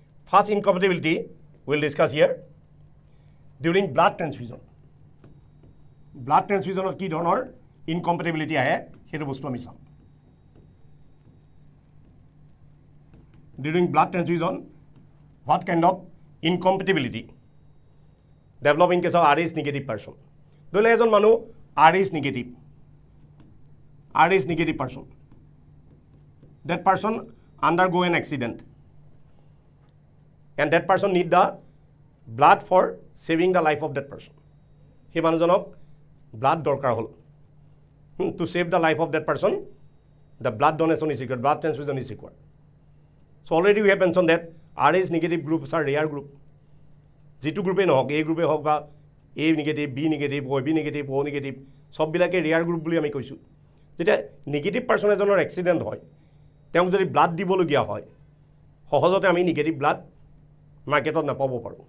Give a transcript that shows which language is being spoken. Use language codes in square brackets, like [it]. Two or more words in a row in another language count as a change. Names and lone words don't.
[en] First incompatibility we'll discuss here. During blood transfusion. Blood transfusion of [as] কি ধৰণৰ incompatibility আহে সেইটো বস্তু আমি চাম। [en] During blood transfusion, what kind of incompatibility develop in case of RH negative person? [as] ধৰি লওক এজন মানুহ [en] RH negative person. That person undergo an accident and that person need the blood for saving the life of that person. [as] সেই মানুহজনক blood দৰকাৰ হ'ল। [en] To save the life of that person, the blood donation is required, blood transfusion is required. So already we have mentioned that RH negative groups are rare group. [as] যিটো গ্ৰুপে নহওক, A গ্ৰুপে হওক বা [en] A negative, B negative, OB negative, O negative, [as] সববিলাকে [en] rare group [as] বুলি আমি কৈছোঁ। যেতিয়া [en] negative person [as] এজনৰ এক্সিডেণ্ট হয়, তেওঁক যদি ব্লাড দিবলগীয়া হয়, সহজতে আমি [en] negative blood [as] মাৰ্কেটত নাপাব পাৰোঁ।